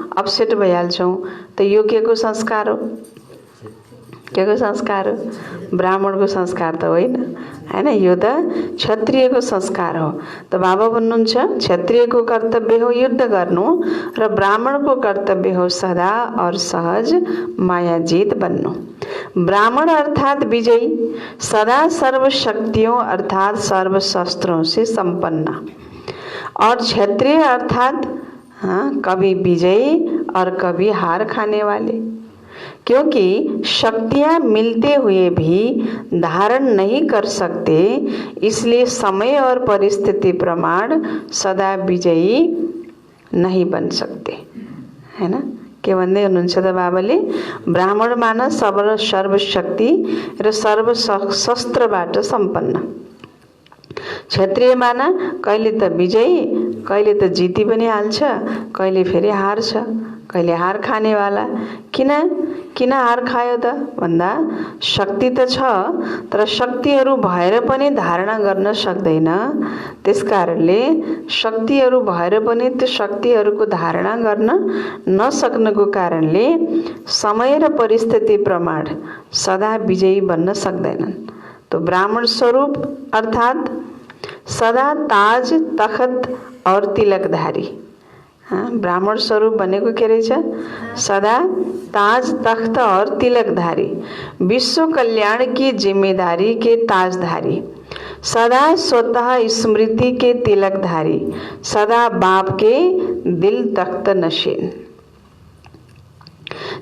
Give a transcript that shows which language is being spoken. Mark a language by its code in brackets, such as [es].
[ne] Upset भइहाल्छौं। त यो के को संस्कार हो? के को संस्कार हो? ब्राह्मणको संस्कार त होइन हैन, यो त क्षत्रियको संस्कार हो। त बाबा भन्नुहुन्छ क्षत्रियको कर्तव्य हो युद्ध गर्नु र ब्राह्मणको कर्तव्य हो सदा और सहज मायाजीत बन्नु। [hi] ब्राह्मण अर्थात विजयी, सदा सर्व शक्तियों अर्थात सर्व शस्त्रों से संपन्न, और क्षत्रिय अर्थात कभी विजयी और कभी हार खाने वाले। क्योंकि शक्तियां मिलते हुए भी धारण नहीं कर सकते, इसलिए समय और परिस्थिति प्रमाण सदा विजयी नहीं बन सकते है ना। [ne] के भन्दै हुनुहुन्छ त बाबाले? ब्राह्मण मान सर्व शक्ति र सर्व शस्त्रबाट सम्पन्न, क्षत्रिय माना कहिले त विजयी, कहिले त जिती पनि हाल्छ, कहिले फेरि हार्छ, कहिले हार खानेवाला। किन हार खायो त भन्दा शक्ति त छ तर शक्तिहरू भएर पनि धारणा गर्न सक्दैन। त्यसकारणले शक्तिहरू भएर पनि त्यो शक्तिहरूको धारणा गर्न नसक्नुको कारणले समय र परिस्थिति प्रमाण सदा विजयी बन्न सक्दैनन्। [hi] तो ब्राह्मण स्वरूप अर्थात सदा ताज तखत और तिलकधारी। [ne] ब्राह्मण स्वरूप भनेको के रहेछ? [hi] सदा ताज तख्त और तिलकधारी, विश्व कल्याण की जिम्मेदारी के ताजधारी, सदा स्वतः स्मृति के तिलकधारी, सदा बाप के दिल तख्त नशीन।